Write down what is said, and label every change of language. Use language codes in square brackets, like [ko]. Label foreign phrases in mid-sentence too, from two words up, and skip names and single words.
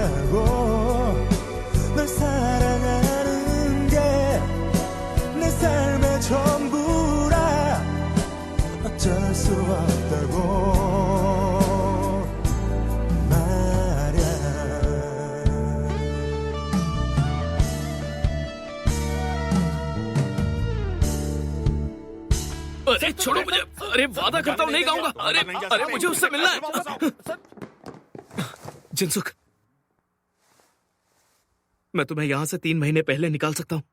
[ko] 널 사랑하는 게 내 삶의 전부라 어쩔 수 없다고 말야. [hi] अरे छोड़ो मुझे, अरे वादा करता हूँ नहीं गाऊंगा, अरे मुझे उससे मिलना है। जिनसुख, मैं तुम्हें यहाँ से 3 महीने पहले निकाल सकता हूँ।